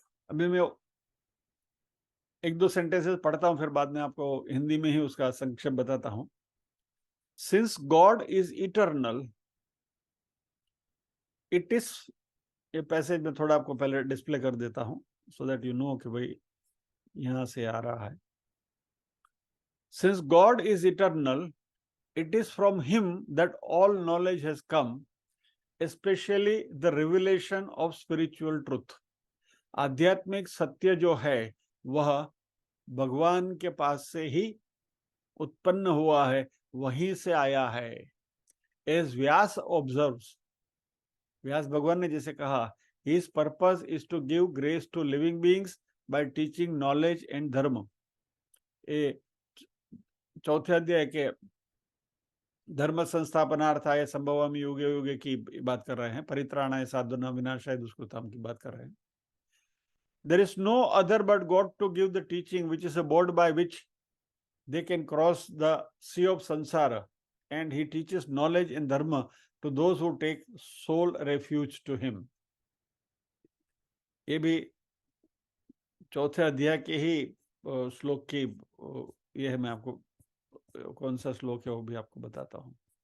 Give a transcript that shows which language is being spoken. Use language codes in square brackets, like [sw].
[hi] अभी मैं एक दो सेंटेंसेस पढ़ता हूं, फिर बाद में आपको हिंदी में ही उसका संक्षेप बताता हूं। [en] since God is eternal, it is, [hi] ये पैसेज में थोड़ा आपको पहले डिस्प्ले कर देता हूं [en] so that you know [hi] कि भाई यहां से आ रहा है। [en] Since God is eternal, it is from him that all knowledge has come, especially the revelation of spiritual truth. [hi] आध्यात्मिक सत्य जो है वह भगवान के पास से ही उत्पन्न हुआ है, वहीं से आया है। [en] As Vyasa observes, [hi] व्यास भगवान ने जैसे कहा, [en] his purpose is to give grace to living beings by teaching knowledge and dharma। [hi] ये चौथे अध्याय के [sa] धर्म संस्थापनार्थाय संभवामि युगे युगे [hi] की बात कर रहे हैं, [sa] परित्राणाय साधुनां विनाशाय दुष्कृताम [hi] की बात कर रहे हैं। [en] There is no other but God to give the teaching, which is a board by which they can cross the sea of samsara, and he teaches knowledge and dharma to those who take soul refuge to him। [hi] ये भी चौथे अध्याय के ही श्लोक की ये है, मैं आपको कौन सा श्लोक है वो भी आपको बताता हूँ।